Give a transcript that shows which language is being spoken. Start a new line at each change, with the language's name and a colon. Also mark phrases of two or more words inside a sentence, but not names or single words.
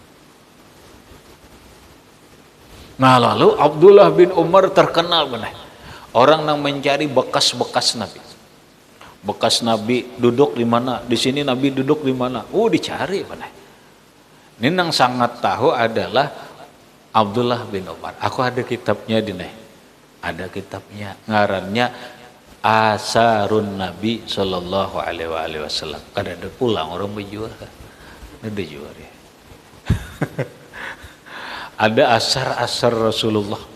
Banjar: Nah lalu Abdullah bin Umar terkenal benar. Orang yang mencari bekas-bekas Nabi. Bekas Nabi duduk di mana? Di sini Nabi duduk di mana? Dicari benar. Ini yang sangat tahu adalah Abdullah bin Umar. Aku ada kitabnya di nih. Ada kitabnya. Ngarannya Asarun Nabi Sallallahu Alaihi Wasallam. Kada ada pulang orang berjual kan? Ada jual ya. Ada asar-asar Rasulullah.